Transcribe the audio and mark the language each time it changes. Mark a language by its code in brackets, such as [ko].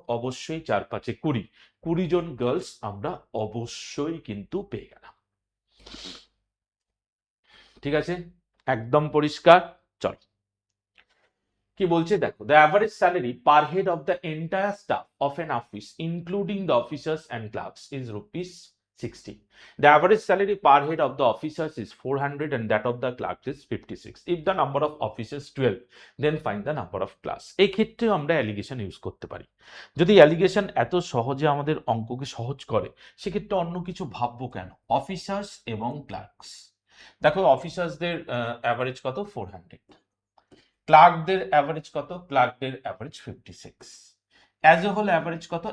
[bn] অবশ্যই 4 5 20, 20 জন গার্লস আমরা অবশ্যই কিন্তু পেয়ে গেলাম। ঠিক আছে, একদম পরিষ্কার। চল কি বলছে দেখো, [en] The average salary per head of the entire staff of an office including the officers and clerks is rupees 60. The average salary per head of the officers is 400 and that of the clerks is 56. If the number of officers 12, then find the number of clerks. [bn] এই ক্ষেত্রে আমরা allegation use করতে পারি। যদি allegation এত সহজে আমাদের অঙ্ককে সহজ করে, সেক্ষেত্রে অন্য কিছু ভাববো কেন? অফিসার্স এবং ক্লার্কস, দেখো অফিসার্সদের অ্যাভারেজ কত? 400, ক্লার্কদের অ্যাভারেজ কত? ক্লার্কদের average 56, as a whole average কত?